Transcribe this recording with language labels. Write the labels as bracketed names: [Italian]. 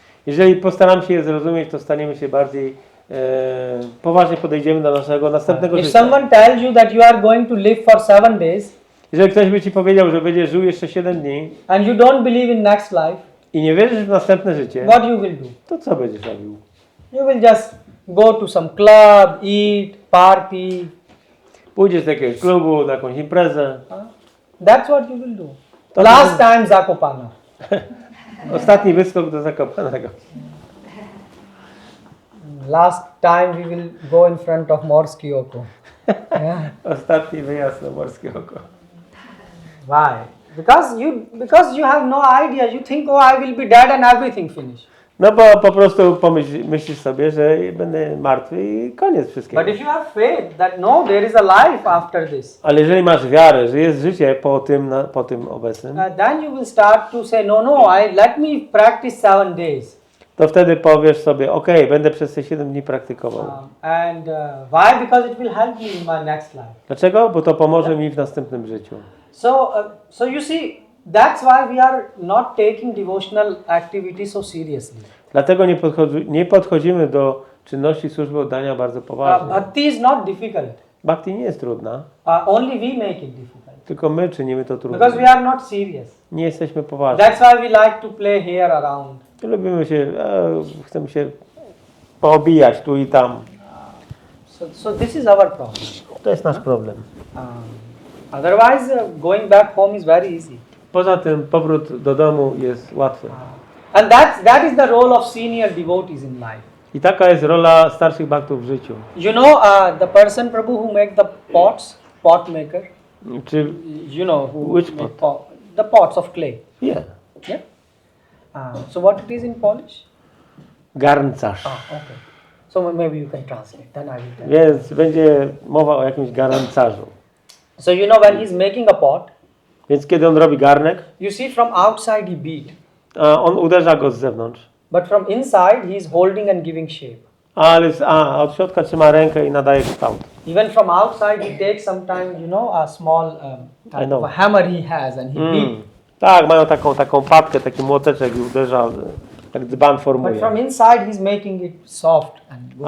[Polish] Jeżeli postaramy się je zrozumieć, to staniemy się bardziej poważnie podejdziemy do naszego następnego [English] If [Polish] życia. [English] someone tells you that you are going to live for 7 days, [Polish] Jeżeli ktoś by ci powiedział, że będziesz żył jeszcze 7 dni [English] and you don't believe in next life, [Polish] i nie wierzysz w następne życie, [English] what you will do? [Polish] to co będziesz robił? [English] You will just go to some club, eat, party. [Polish] Pójdziesz do jakiegoś klubu, na jakąś imprezę. [English] That's what you will do. [Polish] To [English] Last time Zakopana. [Polish] Ostatni wyskok do Zakopanego. [English] Last time we will go in front of Morski Oko. Yeah. [Polish] Ostatni wyjazd na Morskie Oko. [English] Why? Because you have no idea. You think, oh, I will be dead and everything finished. [Polish] No bo po prostu myślisz sobie, że będę martwy i koniec wszystkiego. [English] But if you have faith that no, there is a life after this, [Polish] Ale jeżeli masz wiarę, że jest życie po tym obecnym, [English] then you will start to say, no, let me practice 7 days. [Polish] to wtedy powiesz sobie, okej, będę przez te 7 dni praktykował. [English] Why? Because it will help me in my next life. [Polish] Dlaczego? Bo to pomoże mi w następnym życiu. [English] So you see, that's why we are not taking devotional activity so seriously. [Polish] Dlatego nie podchodzimy do czynności służby oddania bardzo poważnie. [English] Bhakti is not difficult. [Polish] Bhakti nie jest trudna, [English] Only we make it difficult. [Polish] tylko my czynimy to trudne. [English] Because we are not serious. [Polish] Nie jesteśmy poważni. [English] That's why we like to play here around. [Polish] Lubimy się, chcemy się poobijać tu i tam. [English] So this is our problem. [Polish] To jest nasz problem. [English] Otherwise, going back home is very easy. [Polish] Poza tym powrót do domu jest łatwy. [English] And that is the role of senior devotees in life. [Polish] I taka jest rola starszych bhaktów w życiu. [English] You know, the person Prabhu who make the pots, pot maker. [Polish] Czy [English] You know who Which make the pots of clay. [Polish] nie? [English] Yeah. So what it is in Polish? [Polish] Garncarz. [English] Okay. So maybe you can translate. Then I will tell. [Polish] Więc będzie mowa o jakimś garncarzu. [English] So you know when he's making a pot, [Polish] Więc kiedy on robi garnek, [English] you see from outside he beat, [Polish] on uderza go z zewnątrz. [English] but from inside he is holding and giving shape. [Polish] Ale od środka trzyma rękę i nadaje kształt. [English] Even from outside he takes sometimes, you know, a small type of a hammer he has and he beat. [Polish] Tak, mają taką papkę, taki młoteczek i uderza, tak dzban [English] But [Polish] formuje. [English] from inside he's making it soft and good.